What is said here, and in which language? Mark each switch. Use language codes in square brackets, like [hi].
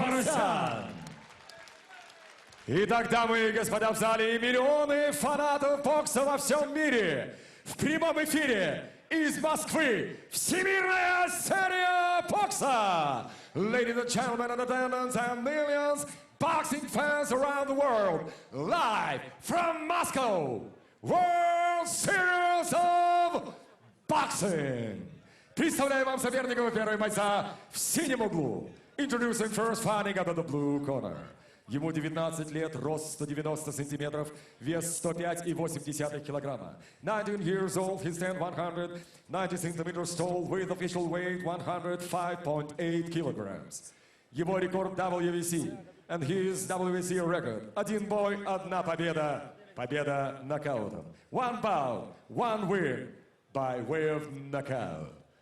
[ru] Казахстан! Итак, дамы и господа, в зале миллионы фанатов бокса во всем мире. В прямом эфире из Москвы всемирная серия бокса. [en] Ladies and gentlemen in attendance and millions boxing fans around the world. Live from Moscow. World Series of Boxing. [ru] Представляю вам соперников первого бойца в синем углу. [en] Introducing first fighting out of the blue corner. [ru] Ему 19 лет, рост 190 сантиметров, вес 105,8 килограмма. [en] 19 years old, he stands 190 centimeters tall, with official weight 105.8 kilograms. [ru] Его рекорд WBC, [en] and his WBC record. [ru] Один бой, одна победа, победа нокаутом. [en] One bout, one win, by way of knockout.